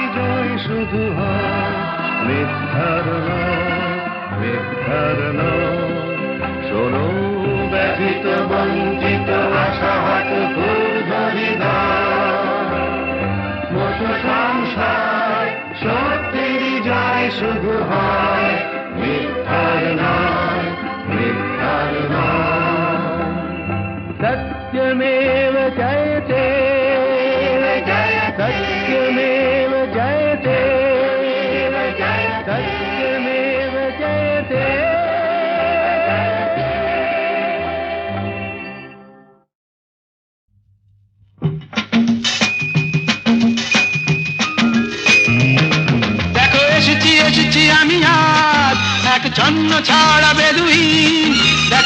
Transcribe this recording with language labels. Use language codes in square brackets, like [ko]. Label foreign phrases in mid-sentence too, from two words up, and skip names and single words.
[bn] জয় শুধু হয় মিথ্যার নয় মিথ্যার নয় শোনো ব্যথিত বঞ্চিত আশাহত ক্ষুব্ধ হৃদয় মুছো সংশয় সত্যেরই জয় শুধু হয় মিথ্যার নয় মিথ্যার নয় [sa] सत्यमेव जयते सत्यमेव जयते सत्यमेव जयते [bn] দেখো এসেছি এসেছি আমি আজ এক ছন্ন ছাড়া বেদুইন দেখো